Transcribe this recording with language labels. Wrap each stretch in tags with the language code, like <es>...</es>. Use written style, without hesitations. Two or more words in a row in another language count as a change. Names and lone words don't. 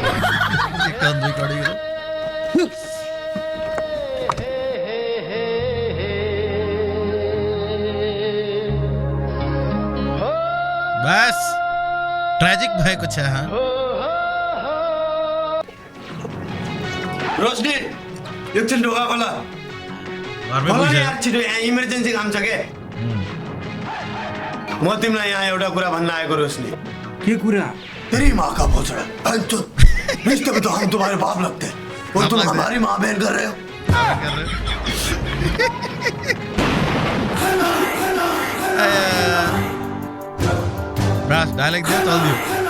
<ne>बस ट्रेजिक भएको छ रोशनी एकछिन ढोका खोला इमर्जेन्सी काम छ के म तिमीलाई यहाँ एउटा कुरा भन्न आएको रोशनी के कुरा</ne> <hi>तेरी माँ का भोसड़ा रिश्ते में तो हम तुम्हारे बाप लगते हैं और तुम हमारी माँ बहन कर रहे हो</hi> <ne>बस डायलॉग दियो चल दियो</ne>